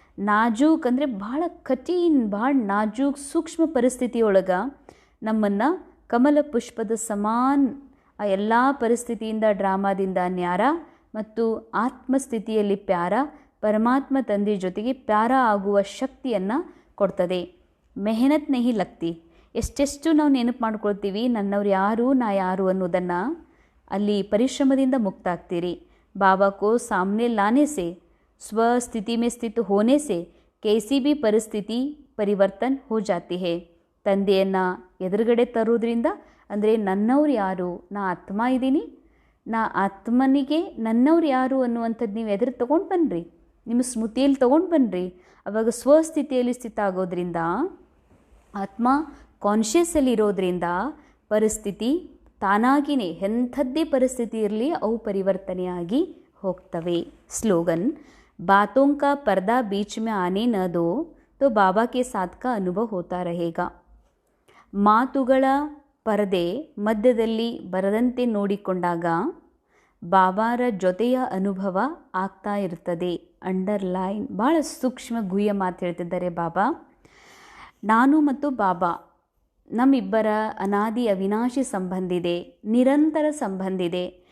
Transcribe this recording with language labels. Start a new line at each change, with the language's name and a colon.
Kannada: ನಾಜೂಕ್ ಅಂದರೆ ಭಾಳ ಕಠಿಣ, ಭಾಳ ನಾಜೂಕ್ ಸೂಕ್ಷ್ಮ ಪರಿಸ್ಥಿತಿಯೊಳಗೆ ನಮ್ಮನ್ನು ಕಮಲ ಪುಷ್ಪದ ಸಮಾನ್ ಆ ಎಲ್ಲ ಪರಿಸ್ಥಿತಿಯಿಂದ, ಡ್ರಾಮಾದಿಂದ ನ್ಯಾರ ಮತ್ತು ಆತ್ಮಸ್ಥಿತಿಯಲ್ಲಿ ಪ್ಯಾರ, ಪರಮಾತ್ಮ ತಂದೆ ಜೊತೆಗೆ ಪ್ಯಾರ ಆಗುವ ಶಕ್ತಿಯನ್ನು ಕೊಡ್ತದೆ.
Hindi: ಮೆಹನತ್ ನಹಿ ಲಗ್ತಿ.
Kannada: ಎಷ್ಟೆಷ್ಟು ನಾವು ನೆನಪು ಮಾಡ್ಕೊಳ್ತೀವಿ ನನ್ನವ್ರು ಯಾರು, ನಾ ಯಾರು ಅನ್ನೋದನ್ನು, ಅಲ್ಲಿ ಪರಿಶ್ರಮದಿಂದ ಮುಕ್ತ ಆಗ್ತೀರಿ.
Hindi: बाबा को सामने लाने से, स्वस्थिति में स्थित होने से कैसी भी परिस्थिति परिवर्तन हो जाती है.
Kannada: ತಂದೆಯನ್ನು ಎದುರುಗಡೆ ತರೋದ್ರಿಂದ ಅಂದರೆ ನನ್ನವ್ರು ಯಾರು, ನಾ ಆತ್ಮ ಇದ್ದೀನಿ, ನಾ ಆತ್ಮನಿಗೆ ನನ್ನವ್ರು ಯಾರು ಅನ್ನುವಂಥದ್ದು ನೀವು ಎದುರು ತೊಗೊಂಡು ಬನ್ನಿರಿ, ನಿಮ್ಮ ಸ್ಮೃತಿಯಲ್ಲಿ ತೊಗೊಂಡು ಬನ್ನಿರಿ. ಆವಾಗ ಸ್ವಸ್ಥಿತಿಯಲ್ಲಿ ಸ್ಥಿತ ಆಗೋದ್ರಿಂದ, ಆತ್ಮ ಕಾನ್ಷಿಯಸ್ಸಲ್ಲಿ ಇರೋದ್ರಿಂದ ಪರಿಸ್ಥಿತಿ ತಾನಾಗಿಯೇ ಎಂಥದ್ದೇ ಪರಿಸ್ಥಿತಿ ಇರಲಿ ಅವು ಪರಿವರ್ತನೆಯಾಗಿ ಹೋಗ್ತವೆ.
Hindi: ಸ್ಲೋಗನ್: बातों का पर्दा बीच में आने न दो तो बाबा के साथ का अनुभव होता रहेगा.
Kannada: ಮಾತುಗಳ ಪರದೆ ಮಧ್ಯದಲ್ಲಿ ಬರದಂತೆ ನೋಡಿಕೊಂಡಾಗ ಬಾಬಾರ ಜೊತೆಯ ಅನುಭವ ಆಗ್ತಾ ಇರ್ತದೆ. ಅಂಡರ್ಲೈನ್. ಭಾಳ ಸೂಕ್ಷ್ಮ ಗುಹ್ಯ ಮಾತು ಹೇಳ್ತಿದ್ದಾರೆ ಬಾಬಾ. ನಾನು ಮತ್ತು ಬಾಬಾ ನಮ್ಮಿಬ್ಬರ ಅನಾದಿ ಅವಿನಾಶಿ ಸಂಬಂಧ ಇದೆ, ನಿರಂತರ ಸಂಬಂಧ ಇದೆ.